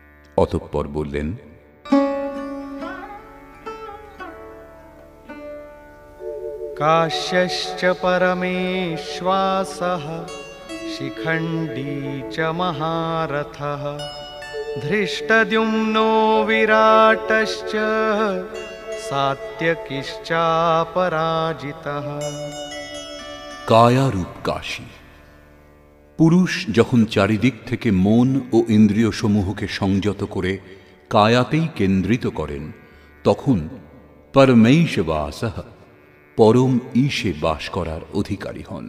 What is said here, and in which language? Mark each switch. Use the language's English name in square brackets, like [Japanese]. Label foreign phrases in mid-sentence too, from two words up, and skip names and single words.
[Bangla] অতঃপর বললেন, [Sanskrit] काश्यश्च परमेश्वासः शिखण्डी च महारथः धृष्टद्युम्नो विराटश्च सात्यकिश्चापराजितः। [Bangla] কায়ারূপ কাশী। পুরুষ যখন চারিদিক থেকে মন ও ইন্দ্রিয় সমূহকে সংযত করে কায়াতেই কেন্দ্রিত করেন, তখন পরমেশ্ববাসঃ পরম ঈশে বাস করার অধিকারী হন।